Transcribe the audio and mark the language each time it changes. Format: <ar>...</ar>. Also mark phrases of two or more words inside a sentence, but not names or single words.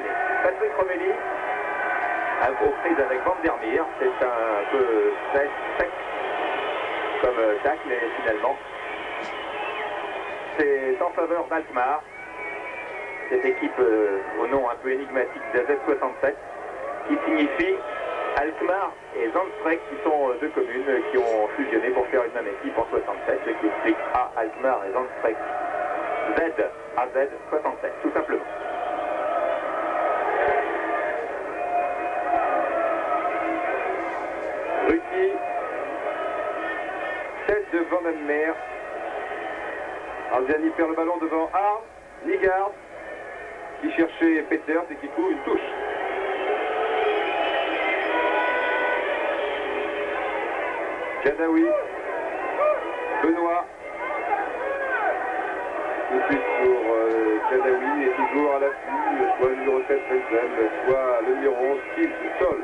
<fr>Patrick Revelli aux prises avec Van der Meer, c'est un peu sec comme tacle et finalement c'est en faveur d'Alkmaar, cette équipe au nom un peu énigmatique d'AZ67 qui signifie Alkmaar et Zandstreek, qui sont deux communes qui ont fusionné pour faire une même équipe en 67, ce qui explique A, Alkmaar et Zandstreek, Z, AZ 67, tout simplement. Ruki, tête de Van den Meer. Anziani perd le ballon devant Arm, Nigard, qui cherchait Peters et qui trouve une touche. Jadaoui, Benoît, tout de suite pour Jadaoui est toujours à l'affût, soit le numéro 7 Benzel, soit le numéro 11 Steve Sol.</fr>